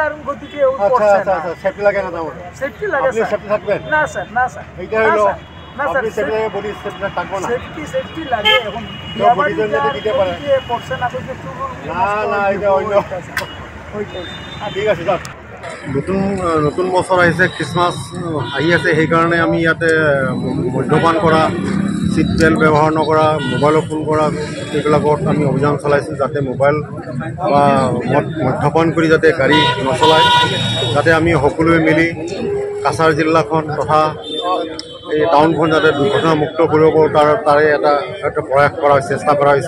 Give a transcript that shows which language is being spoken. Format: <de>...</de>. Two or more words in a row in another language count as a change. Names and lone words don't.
<bn>গতিকে আচ্ছা, সেফটি লাগে না? তাহলে সেফটি লাগে। আপনি সেফটি থাকবেন? না স্যার, না স্যার, এইটা হইলো না স্যার, আপনি সেফটি</bn> <en>body safety</en> <bn>থাকবো না? সেফটি লাগে। এখন বডির জন্য দিতে পারে পড়ছে না তো না, এটা হইলো ঠিক আছে। যাক,</bn> <as>নতুন বছৰ আহিছে, খ্ৰীষ্টমাছ আহি আছে, সেইকাৰণে আমি ইয়াতে মদ্যপান কৰা,</as> <en>seat belt</en> <as>ব্যৱহাৰ নকৰা, মোবাইলত ফোন কৰা, এইবিলাকত আমি অভিযান চলাইছোঁ যাতে মোবাইল বা মদ্যপান কৰি যাতে গাড়ী নচলায়, যাতে আমি সকলোৱে মিলি কাছাৰ জিলাখন তথা এই টাউনখন যাতে দুৰ্ঘটনামুক্ত কৰিব পাৰোঁ, তাৰে এটা প্ৰয়াস কৰা হৈছে, চেষ্টা কৰা হৈছে।</as>